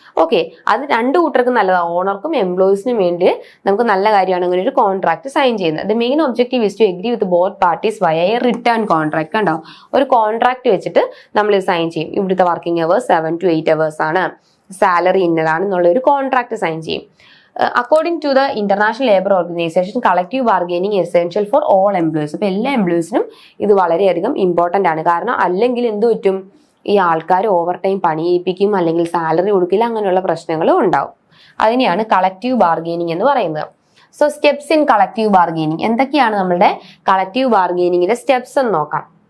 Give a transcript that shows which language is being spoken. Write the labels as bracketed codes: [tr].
[ml] Okay, അത് രണ്ടു കൂട്ടർക്കും നല്ലതാണ്, ഓണർക്കും എംപ്ലോയീസിനും വേണ്ടി നമുക്ക് നല്ല കാര്യമാണ് അങ്ങനെ ഒരു കോൺട്രാക്ട് സൈൻ ചെയ്യുന്നത്. [en] The main objective is to agree with both parties via a return contract. [ml] കണ്ടോ, ഒരു കോൺട്രാക്ട് വെച്ചിട്ട് നമ്മൾ സൈൻ ചെയ്യും. ഇവിടുത്തെ വർക്കിംഗ് അവേഴ്സ് [en] 7 to 8 hours [ml] ആണ്, സാലറി ഇന്നതാണെന്നുള്ള ഒരു കോൺട്രാക്ട് സൈൻ ചെയ്യും. [en] According to the International Labour Organization, collective bargaining is essential for all employees. [ml] അപ്പോൾ എല്ലാ എംപ്ലോയീസിനും ഇത് വളരെയധികം ഇമ്പോർട്ടൻ്റ് ആണ്. കാരണം അല്ലെങ്കിൽ എന്ത് പറ്റും, ഈ ആൾക്കാർ ഓവർ ടൈം പണി ചെയ്യിപ്പിക്കും, അല്ലെങ്കിൽ സാലറി കൊടുക്കില്ല, അങ്ങനെയുള്ള പ്രശ്നങ്ങളും ഉണ്ടാവും. അതിനെയാണ് കളക്റ്റീവ് ബാർഗെയിനിങ് എന്ന് പറയുന്നത്. [en] So steps in collective bargaining. [ml] എന്തൊക്കെയാണ് നമ്മുടെ കളക്റ്റീവ് ബാർഗെയിനിങ്ങിന്റെ സ്റ്റെപ്സ് എന്ന് നോക്കാം.